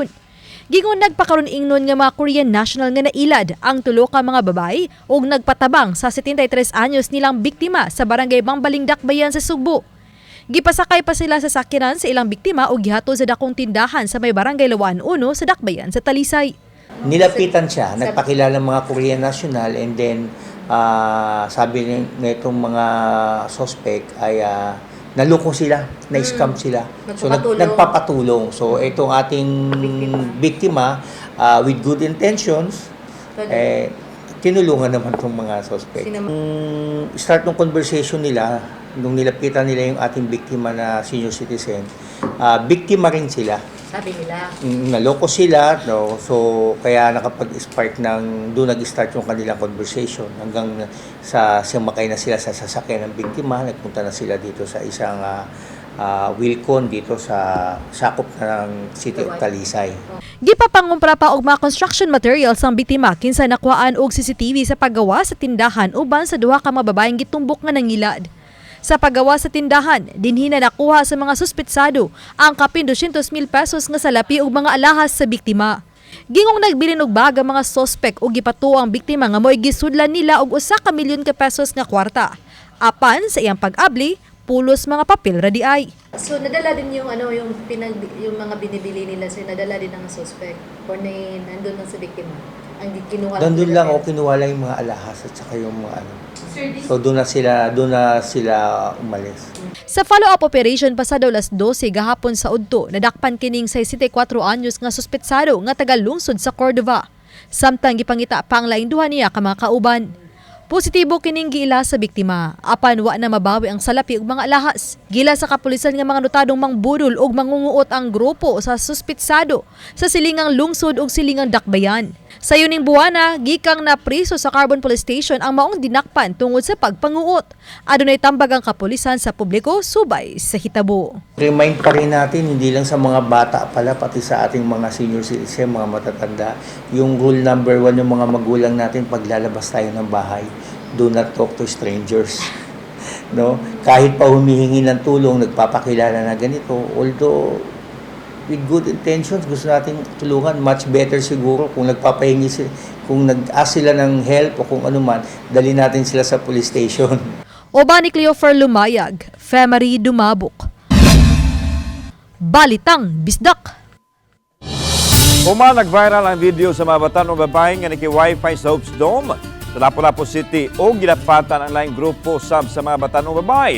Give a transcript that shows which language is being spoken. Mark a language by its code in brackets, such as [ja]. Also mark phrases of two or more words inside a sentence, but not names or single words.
[ceb] Gingon nagpakaron ingnon nga mga [en] Korean national [ceb] nga nailad ang tulo ka mga babae ug nagpatabang sa 73 anyos nilang biktima sa barangay Bangbaling Dakbayan sa Sugbo. Gipasakay pa sila sa sakyanan sa ilang biktima ug gihatod sa dakong tindahan sa may barangay Lawaan 1 sa Dakbayan sa Talisay. [tl] Nilapitan siya, nagpakilala mga [en] Korean national, and then [tl] sabi nitong mga suspect ay naloko sila, na-scam sila. So nagpapatulong. So itong ating biktima [en] with good intentions, [tl] tinulungan naman itong mga suspect. Start ng conversation nila, nung nilapitan nila yung ating biktima na [en] senior citizen, [tl] biktima rin sila. Sabi nila. Naloko sila, no? So kaya nakapag-spark ng doon nag-start yung kanilang conversation hanggang sa sumakay na sila sa sasakyan ng biktima, nagpunta na sila dito sa isang Wilcon dito sa sakop ng City of Talisay. [ceb] Gipapangumpra pa og mga [en] construction materials [ceb] ang biktima kinsa nakuhaan og CCTV sa paggawa sa tindahan uban sa duha ka mga babaeng gitumbok nga nangilad. Sa paggawa sa tindahan, dinhi na nakuha sa mga suspetsado ang kapin 200,000 pesos nga salapi ug mga alahas sa biktima. Gingong nagbilin og bag ang mga suspect ug gipatuo ang biktima nga mo'y gisudlan nila og 1 milyon ka pesos nga kwarta. Apan sa iyang pag-abli, pulos mga papel ra di ay. [tl] So nadala din yung yung mga binibili nila, so nadala din ng suspect or nandun lang sa biktima. Ang kinuha Nandun lang o kinuha lang yung mga alahas at saka yung mga ano. So doon na sila umalis. [ceb] Sa [en] follow-up operation [ceb] pasado alas 12 gahapon sa Udto, nadakpan kining 64 anyos nga suspetsado nga taga-lungsod sa Cordova. Samtang gipangita pa ang laing duha niya ka mga kauban. Positibo kining giila sa biktima, apan wa na mabawi ang salapi ug mga alahas. Gila sa kapulisan nga mga notadong mangbudol ug mangunguot ang grupo sa suspetsado sa silingang lungsod ug silingang Dakbayan. Sa yuning buwana, gikang na priso sa Carbon Police Station ang maong dinakpan tungod sa pagpanguot. Adunay tambag ang kapulisan sa publiko subay sa hitabo. [tl] Remind pa rin natin, hindi lang sa mga bata pala, pati sa ating mga [en] senior citizen, [tl] mga matatanda, yung [en] rule number 1 [tl] ng mga magulang natin pag lalabas tayo ng bahay, [en] do not talk to strangers. [tl] No? Kahit pa humihingi ng tulong, nagpapakilala na ganito, [en] although with good intentions, [tl] gusto natin tulungan, [en] much better [tl] siguro kung nagpapahingi sila, kung nag-ask sila ng help o kung ano man, dali natin sila sa [en] police station. [ceb] Oba ni Cleofer Lumayag, Famary Dumabok. Balitang Bisdak. Nag-viral ang video sa mga batan o babaeng nga naki-Wi-Fi sa Hopes Dome sa Lapu-Lapu City o ginapatan ang laing grupo sa mga batan o babae.